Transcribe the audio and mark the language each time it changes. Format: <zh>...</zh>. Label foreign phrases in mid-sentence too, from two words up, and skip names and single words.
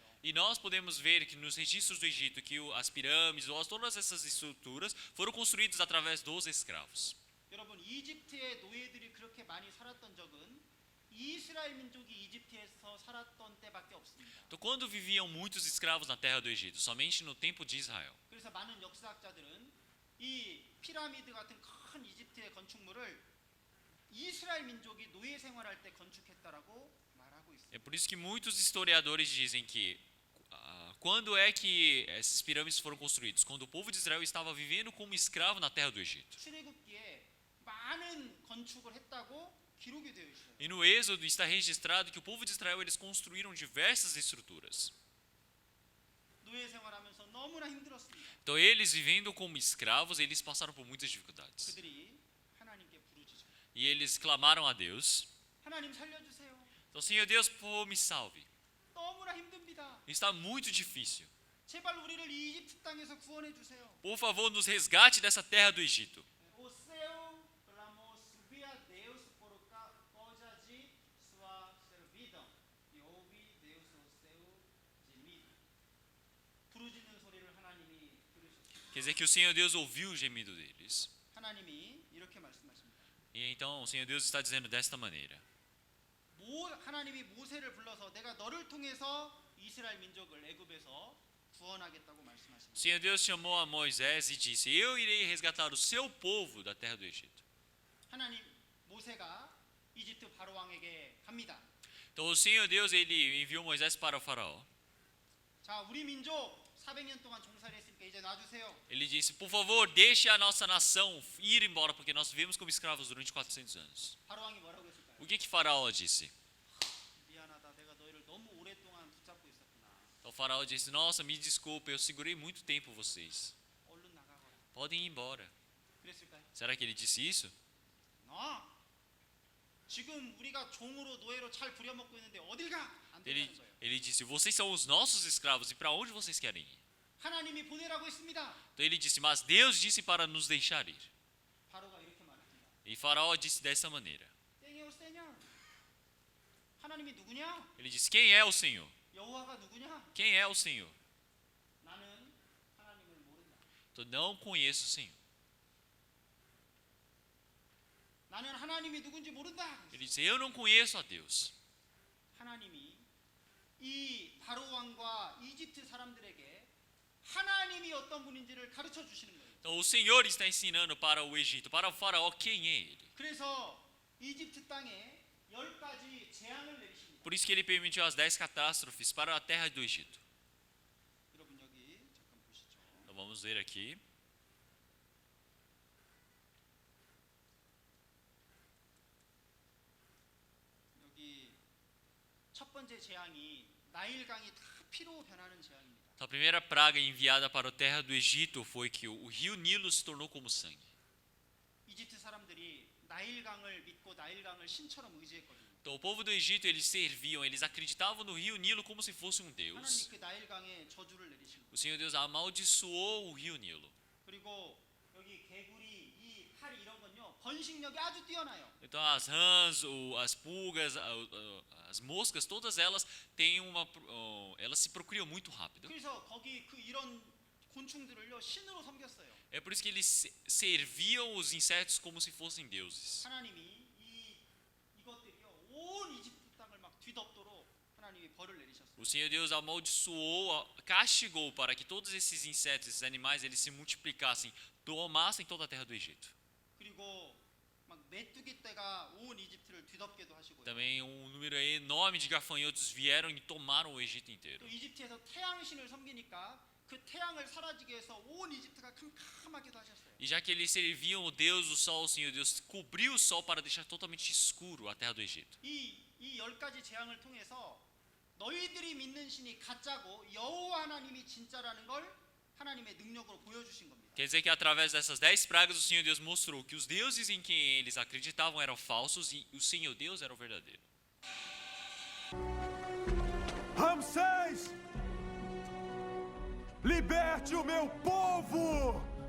<pt>E nós podemos ver que nos registros do Egito que as pirâmides ou todas essas estruturas foram construídas através dos escravos.</pt> <ko>여러분 이집트의 노예들이 그렇게 많이 살았던 적은 이스라엘 민족이 이집트에서 살았던 때밖에 없습니다.</ko> <pt>Então, quando viviam muitos escravos na terra do Egito, somente no tempo de Israel.</pt> <ko>그래서 많은 역사학자들은 이 피라미드 같은 큰 이집트의 건축물을 이스라엘 민족이 노예 생활할 때 건축했다라고 말하고 있습니다.</ko> <pt>É por isso que muitos historiadores dizem que quando é que essas pirâmides foram construídas? Quando o povo de Israel estava vivendo como escravo na terra do Egito.</pt> <ko>출애굽기에 많은 건축을 했다고 기록이 되어 있어요.</ko> <pt>E no Êxodo está registrado que o povo de Israel eles construíram diversas estruturas.</pt> <ko>노예 생활하면서 너무나 힘들었습니다.</ko> <pt>Então eles vivendo como escravos, eles passaram por muitas dificuldades.</pt> <ko>그들이 하나님께 부르짖어.</ko> <pt>E eles clamaram a Deus.</pt> <ko>하나님 살려주세요.</ko> <pt>Então, Senhor Deus, por favor, me salve.</pt> <ko>너무나 힘듭니다.</ko> <pt>Está muito difícil.</pt> <ko>제발 우리를 이 이집트 땅에서 구원해 주세요.</ko> <pt>Por favor, nos resgate dessa terra do Egito. O seu clamou subir a Deus por causa de sua servidão e ouve Deus o seu gemido.</pt> <ko>부르짖는 소리를 하나님이 들으셨습니다.</ko> <pt>Quer dizer que o Senhor Deus ouviu o gemido deles.</pt> <ko>하나님이 이렇게 말씀하십니다.</ko> <pt>E então o Senhor Deus está dizendo desta maneira.</pt> <ko>하나님이 모세를 불러서 내가 너를 통해서 이스라엘 민족을 애굽에서 구원하겠다고 말씀하십니다.</ko> <pt>O Senhor Deus chamou a Moisés e disse: Eu irei resgatar o seu povo da terra do Egito.</pt> <ko>하나님 모세가 이집트 바로 왕에게 갑니다.</ko> <pt>Então o Senhor Deus ele enviou Moisés para o faraó.</pt> <ko>자, 우리 민족 400년 동안 종살이 했으니까 이제 놔주세요.</ko> <pt>Ele disse: Por favor, deixe a nossa nação ir embora, porque nós vivemos como escravos durante 400 anos.</pt> <ko>바로 왕이 뭐라고 했을까요?</ko> <pt>O que faraó disse?</pt> <ko>미안하다, 내가 너희를 너무 오랫동안 붙잡고 있었구나.</ko> <pt>Então o faraó disse: Nossa, me desculpe, eu segurei muito tempo vocês.</pt> <ko>얼른 나가거라.</ko> <pt>Podem ir embora.</pt> <ko>그랬을까요?</ko> <pt>Será que ele disse isso?</pt> <ko>지금 우리가 종으로 노예로 잘 부려먹고 있는데 어딜 가? 안 Ele, 된다는 거예요.</ko> <pt>ele disse: Vocês são os nossos escravos e para onde vocês querem ir?</pt> <ko>하나님이 보내라고 했습니다.</ko> <pt>Então ele disse: Mas Deus disse para nos deixar ir.</pt> <ko>바로가 이렇게 말합니다.</ko> <pt>E faraó disse dessa maneira. 땡이오 세뇨.</pt> <ko>하나님이 누구냐?</ko> <pt>Ele disse: Quem é o Senhor?</pt> <ko>여호와가 누구냐?</ko> <pt>Quem é o Senhor?</pt> <ko>나는 하나님을 모른다.</ko> <pt>Eu não conheço o Senhor.</pt> <ko>나는 하나님이 누군지 모른다.</ko> <pt>Ele disse: Eu não conheço a Deus.</pt> <ko>하나님이 이 바로 왕과 이집트 사람들에게 하나님이 어떤 분인지를 가르쳐 주시는 거예요.</ko> <pt>Então o Senhor está ensinando para o Egito, para o faraó, quem é ele.</pt> <ko>그래서 이집트 땅에 10가지 재앙을 내리십니다.</ko> <pt>Por isso que ele permitiu as 10 catástrofes para a terra do Egito.</pt> <ko>여러분 여기 잠깐 보시죠.</ko> <pt>Então vamos ver aqui.</pt> <ko>여기 첫 번째 재앙이 나일강이 다 피로 변하는 재앙입니다.</ko> <pt>Então, a primeira praga enviada para a terra do Egito foi que o rio Nilo se tornou como sangue.</pt> <ko>이집트 사람들이 나일강을 믿고 나일강을 신처럼 의지했거든요.</ko> <pt>Então o povo do Egito eles serviam, eles acreditavam no rio Nilo como se fosse um 하나님 deus.</pt> <ko>그 나일강에 저주를 내리신 거예요.</ko> <pt>O Senhor Deus amaldiçoou o rio Nilo.</pt> <ko>그리고 여기 개구리 이 탈 이런 건요 번식력이 아주 뛰어나요.</ko> <pt>Então as rãs, as pulgas, as moscas, todas elas têm elas se procriam muito rápido.</pt> <ko>그래서 거기 이런 곤충들을요 신으로 섬겼어요.</ko> <pt>É por isso que eles serviam os insetos como se fossem deuses.</pt> <ko>하나님이 이것들이요 온 이집트 땅을 막 뒤덮도록 하나님이 벌을 내리셨어요.</ko> <pt>O Senhor Deus amaldiçoou, castigou para que todos esses insetos, esses animais, eles se multiplicassem, tomassem toda a terra do Egito.</pt> <ko>그리고 막 메뚜기 떼가 온 이집트를 뒤덮게도 하시고요.</ko> <pt>Também número enorme de gafanhotos vieram e tomaram o Egito inteiro.</pt> <ko>또 이집트에서 태양신을 섬기니까 그 태양을 사라지게 해서 온 이집트가 캄캄하게도 하셨어요.</ko> <pt>E já que eles serviam o Deus do sol, o Senhor Deus cobriu o sol para deixar totalmente escuro a terra do Egito.</pt> <ko>이 10가지 재앙을 통해서 너희들이 믿는 신이 가짜고 여호와 하나님이 진짜라는 걸 하나님의 능력으로 보여주신 겁니다.</ko> <pt>Quer dizer que através dessas 10 pragas o Senhor Deus mostrou que os deuses em quem eles acreditavam eram falsos e o Senhor Deus era o verdadeiro. Ramsés! Liberte o meu povo!</pt>